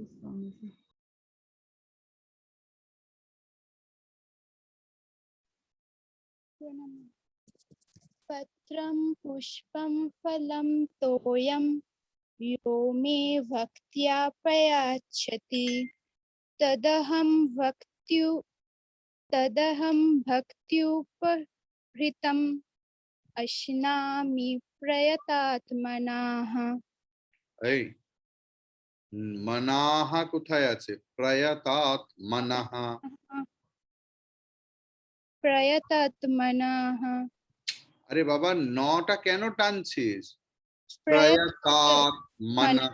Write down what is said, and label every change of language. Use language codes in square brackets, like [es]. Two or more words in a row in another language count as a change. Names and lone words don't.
[sa] पत्रं पुष्पं फलं तोयं यो मे भक्त्या प्रयच्छति तदहं भक्त्युपहृतम् अश्नामि प्रयतात्मनः। [bn] এই মনাহা কোথায় আছে? [sa] প্রয়তাত্মনঃ। प्रयतात्मनः। [bn] আরে বাবা, নটা কেন টানছিস? [sa] প্রয়তাত্মনঃ।